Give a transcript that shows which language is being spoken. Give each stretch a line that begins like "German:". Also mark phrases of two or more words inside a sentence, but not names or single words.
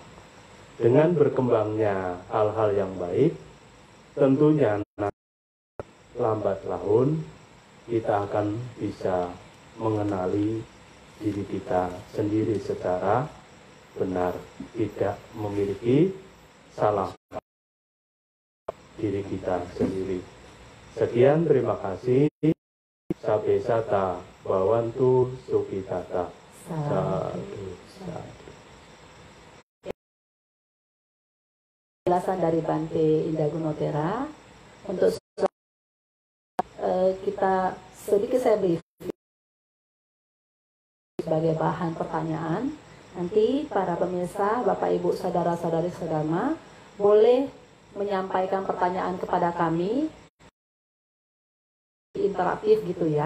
Indonesian: Dengan berkembangnya hal-hal yang baik, tentunya lambat laun kita akan bisa mengenali diri kita sendiri secara benar, tidak memiliki salah diri kita sendiri. Sekian, terima kasih.
Pali: Sabe sata bawantu sukitata. Sadu.
Indonesian: Penjelasan dari Bante Indah Gunotera. Untuk kita sedikit saya brief sebagai bahan pertanyaan. Nanti para pemirsa, Bapak Ibu, saudara-saudari sedama boleh menyampaikan pertanyaan kepada kami interaktif gitu ya.